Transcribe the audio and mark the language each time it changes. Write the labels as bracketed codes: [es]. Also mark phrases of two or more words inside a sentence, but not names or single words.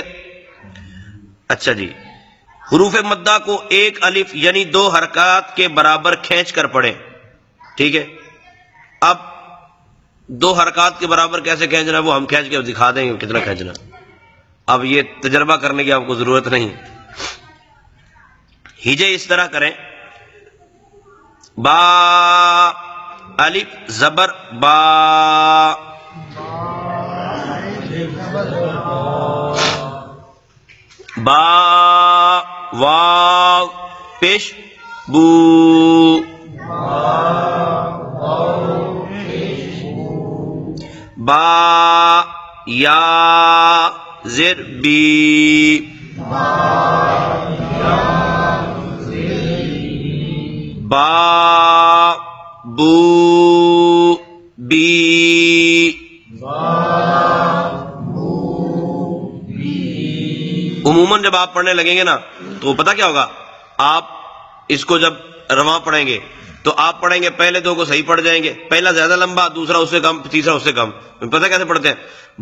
[ur] اچھا جی، حروف مدہ کو ایک الف یعنی 2 حرکات کے برابر کھینچ کر پڑھیں، ٹھیک ہے؟ اب 2 حرکات کے برابر کیسے کھینچنا وہ ہم کھینچ کے دکھا دیں گے کتنا کھینچنا، اب یہ تجربہ کرنے کی آپ کو ضرورت نہیں۔ ہجے اس طرح کریں، با الف زبر با، با واو پیش بو، با یا زیر بی، با بو بی، عموماً جب آپ پڑھنے لگیں گے نا تو پتہ کیا ہوگا، آپ اس کو جب رواں پڑھیں گے تو آپ پڑھیں گے، پہلے 2 کو صحیح پڑھ جائیں گے، پہلا زیادہ لمبا، دوسرا اس سے کم، تیسرا اس سے کم۔ پتہ کیسے پڑھتے ہیں؟